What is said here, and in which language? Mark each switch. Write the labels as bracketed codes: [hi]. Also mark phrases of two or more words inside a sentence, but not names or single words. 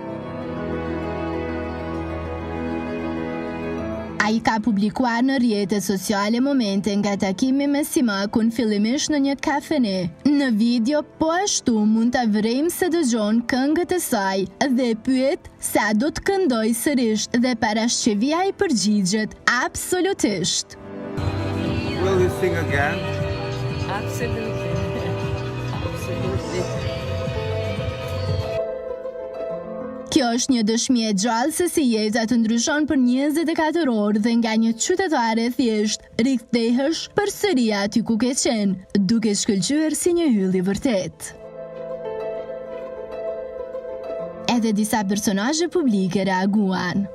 [sq] Ai ka publikuar në rrjetet sociale momente nga takimi me Simakun fillimisht në një kafene. Në video po ashtu mund ta vrejmë se dëgjon këngët e saj dhe e pyet sa do të këndoj sërish dhe parashqevia i përgjigjet absolutisht. [en] Will you sing again? Absolutely. Absolutely. [sq] Kjo është një dëshmi e gjallë se si jeta të ndryshon për 24 orë dhe nga një qytetare thjesht rikthehesh përsëri aty ku ke qenë, duke shkëlqyer si një hyll i vërtet. Edhe disa personazhe publike reaguan.